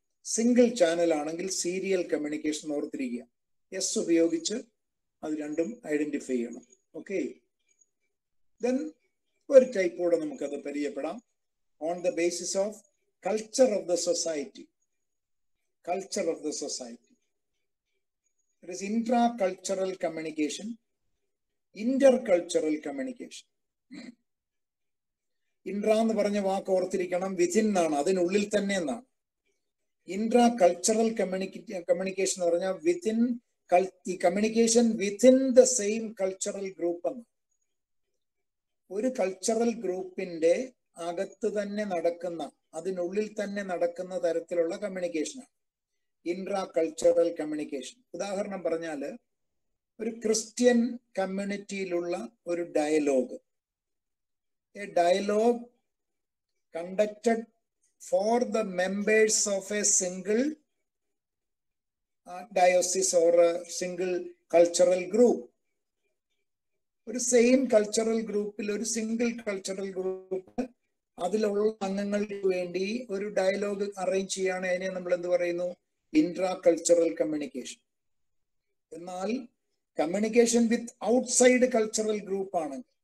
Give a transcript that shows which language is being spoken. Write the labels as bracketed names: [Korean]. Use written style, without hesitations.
[Malayalam] Single channel ആണെങ്കിൽ serial communication ഓർത്തിരിക്കുക. S ഉപയോഗിച്ച് അത് രണ്ടും ഐഡന്റിഫൈ ചെയ്യണം. ഓക്കെ, ദെൻ ഒരു ടൈപ്പ് കൂടെ നമുക്കത് പരിചയപ്പെടാം. [English] On the basis of culture of the society. Culture of the society. It is intra-cultural communication, intercultural communication. [Malayalam] Intra എന്ന് പറഞ്ഞ വാക്ക് ഓർത്തിരിക്കണം, വിതിൻ എന്നാണ്, അതിനുള്ളിൽ തന്നെ എന്നാണ്. ഇൻട്രാ കൾച്ചറൽ കമ്മ്യൂണിക്കേഷൻ എന്ന് പറഞ്ഞാൽ വിതിൻ ഈ communication [English] within the same cultural group [Malayalam] എന്ന്. ഒരു കൾച്ചറൽ ഗ്രൂപ്പിന്റെ അകത്ത് തന്നെ നടക്കുന്ന, അതിനുള്ളിൽ തന്നെ നടക്കുന്ന തരത്തിലുള്ള കമ്മ്യൂണിക്കേഷനാണ് ഇൻട്രാ കൾച്ചറൽ കമ്മ്യൂണിക്കേഷൻ. ഉദാഹരണം പറഞ്ഞാല് ഒരു ക്രിസ്ത്യൻ കമ്മ്യൂണിറ്റിയിലുള്ള ഒരു dialogue, [English] A dialogue conducted for the members of a single diocese or a single cultural group. [Malayalam] ഒരു സെയിം കൾച്ചറൽ ഗ്രൂപ്പിൽ, ഒരു സിംഗിൾ കൾച്ചറൽ ഗ്രൂപ്പ്, അതിലുള്ള അംഗങ്ങൾക്ക് വേണ്ടി ഒരു ഡയലോഗ് അറേഞ്ച് ചെയ്യാണ്. അതിനെ നമ്മൾ എന്ത് പറയുന്നു? Intra cultural communication. എന്നാൽ communication with outside cultural group ആണ്.